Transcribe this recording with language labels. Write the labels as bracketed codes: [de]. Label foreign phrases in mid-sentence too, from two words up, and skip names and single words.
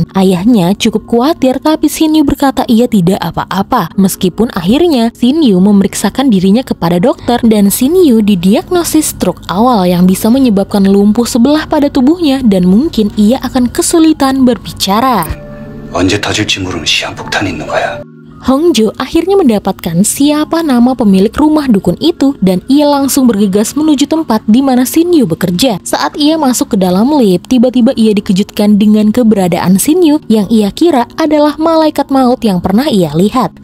[id] Ayahnya cukup khawatir, tapi Shin Yu berkata ia tidak apa-apa. Meskipun akhirnya Shin Yu memeriksakan dirinya kepada dokter, dan Shin Yu didiagnosis stroke awal yang bisa menyebabkan lumpuh sebelah pada tubuhnya dan mungkin ia akan kesulitan berbicara. [ko] 언제 터질지 모르는 시한폭탄이 있는 거야. [id] Hongjo akhirnya mendapatkan siapa nama pemilik rumah dukun itu, dan ia langsung bergegas menuju tempat di mana Shin Yu bekerja. Saat ia masuk ke dalam lift, tiba-tiba ia dikejutkan dengan keberadaan Shin Yu yang ia kira adalah malaikat maut yang pernah ia lihat.